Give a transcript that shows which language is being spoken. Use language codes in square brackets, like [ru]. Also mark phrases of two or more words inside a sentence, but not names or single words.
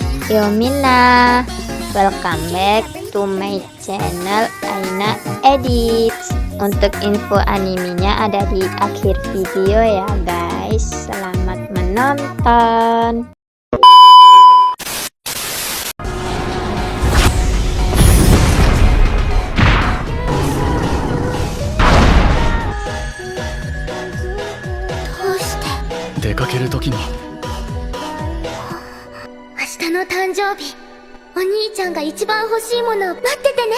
[en] Yomina, welcome back to my channel Aina Edits. [id] Untuk info animenya ada di akhir video ya guys. Selamat menonton. [ja] 出かけるときに明日の誕生日、お兄ちゃんが一番欲しいものを待っててね。